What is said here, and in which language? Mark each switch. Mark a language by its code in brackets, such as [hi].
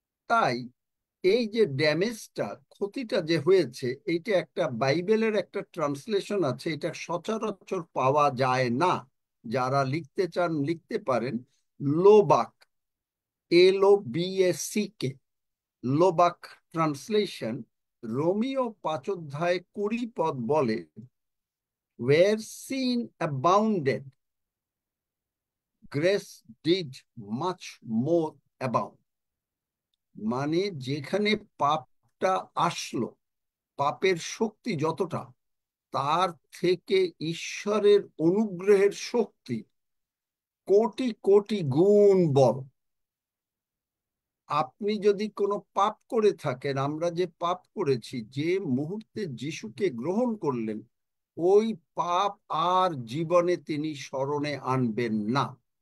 [bn] তাই এই যে ড্যামেজটা, ক্ষতিটা যে হয়েছে, এইটা একটা বাইবেলের একটা ট্রান্সলেশন আছে, এটা সচরাচর পাওয়া যায় না। যারা লিখতে চান লিখতে পারেন, লোবাক, LOBACK, লোবাক ট্রান্সলেশন। রোমিও 5 অধ্যায় 20 পদ বলে, [en] where sin abounded grace did much more abound. [bn] মানে যেখানে পাপটা আসলো, পাপের শক্তি যতটা, তার থেকে ঈশ্বরের অনুগ্রহের শক্তি কোটি কোটি গুণ বড়। আপনি যদি কোনো পাপ করে থাকেন, আমরা যে পাপ করেছি, যে মুহূর্তে যিশুকে গ্রহণ করলেন, ওই পাপ আর জীবনে তিনি স্মরণে আনবেন না।